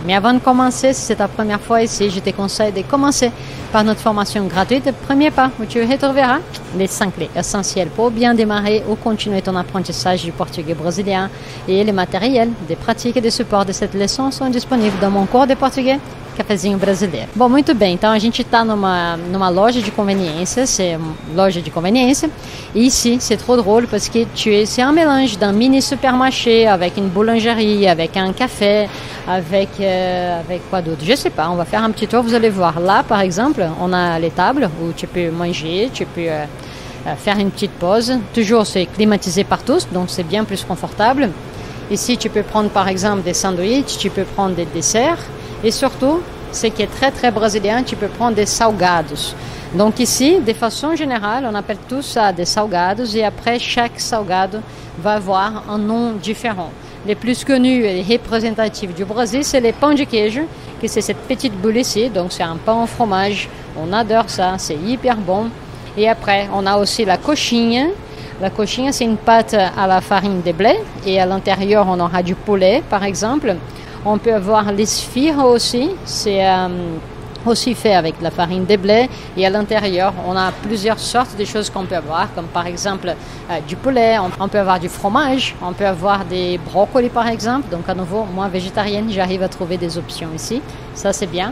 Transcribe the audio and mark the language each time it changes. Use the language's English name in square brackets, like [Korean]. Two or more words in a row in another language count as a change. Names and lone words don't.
[French] Mais avant de commencer, si c'est ta première fois ici, je te conseille de commencer par notre formation gratuite, Premier Pas, où tu retrouveras les 5 clés essentielles pour bien démarrer ou continuer ton apprentissage du portugais brésilien. Et les matériels, des pratiques et des supports de cette leçon sont disponibles dans mon cours de português Cafezinho Brasileiro. [Portuguese] Bom, muito bem, então a gente está numa loja de conveniência, c'est loja de conveniência, [French] et ici c'est trop drôle parce que c'est un mélange d'un mini supermarché avec une boulangerie, avec un café, avec quoi d'autre, je sais pas, on va faire un petit tour, vous allez voir. Là par exemple, on a les tables où tu peux manger, tu peux faire une petite pause, toujours c'est climatisé par tous, donc c'est bien plus confortable. Ici tu peux prendre par exemple des sandwichs, tu peux prendre des desserts. Et surtout, ce qui est très très brésilien, tu peux prendre des salgados. Donc ici, de façon générale, on appelle tout ça des salgados et après chaque salgado va avoir un nom différent. Les plus connus et représentatifs du Brésil, c'est les [Portuguese] pão de queijo, [French] que c'est cette petite boule ici, donc c'est un pain au fromage. On adore ça, c'est hyper bon. Et après, on a aussi la coxinha. La coxinha, c'est une pâte à la farine de blé et à l'intérieur, on aura du poulet, par exemple. On peut avoir l'esfirra aussi, c'est aussi fait avec la farine de blé et à l'intérieur on a plusieurs sortes de choses qu'on peut avoir comme par exemple du poulet, on peut avoir du fromage, on peut avoir des brocolis par exemple, donc à nouveau moi végétarienne j'arrive à trouver des options ici, ça c'est bien.